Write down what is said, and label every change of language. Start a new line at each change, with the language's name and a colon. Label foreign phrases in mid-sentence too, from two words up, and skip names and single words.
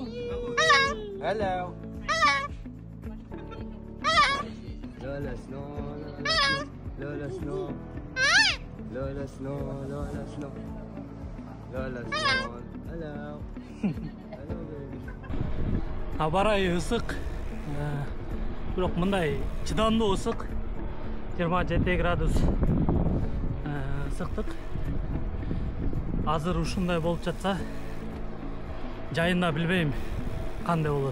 English: Hello. Lola Snow. Lola Snow. Lola Snow. Lola Snow. Lola Snow. Hello. Hello, baby.
Kyrgyz: Абарай ысык. Бирок мындай чыдамдуу ысык. 27 градус ысыктык. Азыр ушундай болуп жатса, жайында билбейм кандай болот.